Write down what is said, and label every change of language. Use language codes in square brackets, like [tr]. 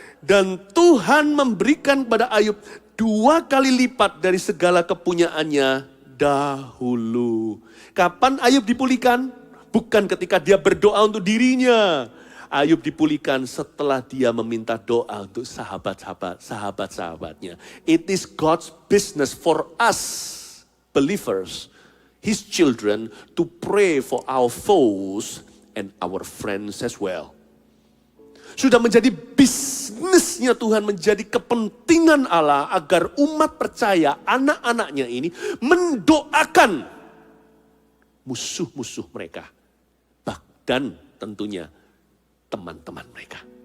[id] Dan Tuhan memberikan kepada Ayub 2 kali lipat dari segala kepunyaannya dahulu. Kapan Ayub dipulihkan? Bukan ketika dia berdoa untuk dirinya. Ayub dipulihkan setelah dia meminta doa untuk sahabat-sahabatnya. [en] It is God's business for us believers, His children, to pray for our foes and our friends as well. [id] Sudah menjadi bisnisnya Tuhan, menjadi kepentingan Allah agar umat percaya, anak-anaknya ini mendoakan musuh-musuh mereka. Dan tentunya teman-teman mereka.